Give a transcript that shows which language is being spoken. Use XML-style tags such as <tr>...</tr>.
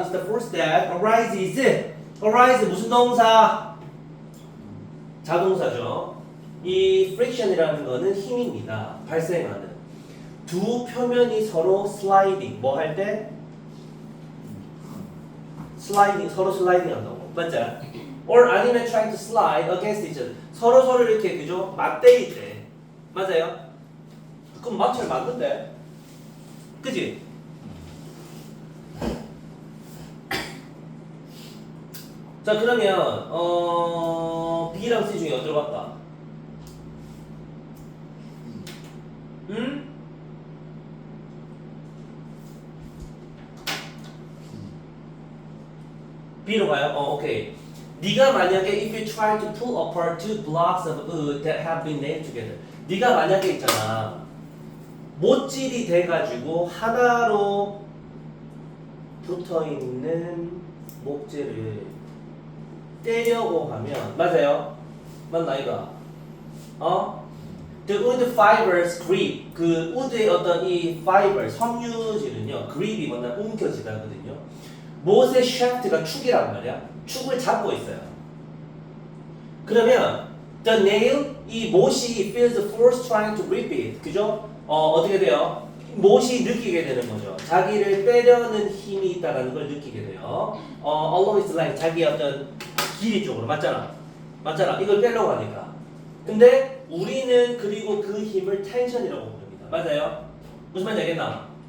<en>It's the force that arise</en> <ko>무슨 동사? 자동사죠. 이 friction이라는 거는 힘입니다. 발생하는. 두 표면이 서로 슬라이딩. 뭐 할 때? 서로 슬라이딩 한다고. 맞죠?</ko> <en>or</en> <ko>아니면</ko> <en>trying to slide against each other.</en> <ko>서로 이렇게 그죠? 맞대일 때. 맞아요? 그럼 마찰 맞는데? 그지? 자 그러면 B랑 C 중에 어디로 갈까? 응? B로 가요? 오케이. 네가 만약에</ko> <en>if you try to pull apart two blocks of wood that have been nailed together.</en> <ko>네가 만약에 있잖아. 못질이 돼가지고 하나로 붙어있는 목재를 떼려고 하면 맞아요? 맞나 이거?</ko> <en>The wood fibers grip</en> <ko>그 우드의 어떤 이 fiber 섬유질은요 grip이 뭐냐 움켜지다거든요. 못의 shaft가 축이란 말이야. 축을 잡고 있어요. 그러면</ko> <en>the nail,</en> <ko>이 못이</ko> <en>feels the force trying to rip it.</en> <ko>그죠? 어떻게 돼요? 못이 느끼게 되는 거죠. 자기를 빼려는 힘이 있다는 걸 느끼게 돼요.</ko> <en>along its line,</en> <ko>자기의 어떤 길이 쪽으로. 맞잖아. 맞잖아. 이걸 빼려고 하니까. 근데 우리는 그리고 그 힘을 텐션이라고 부릅니다. 맞아요? 무슨 말인지 알겠나?</ko>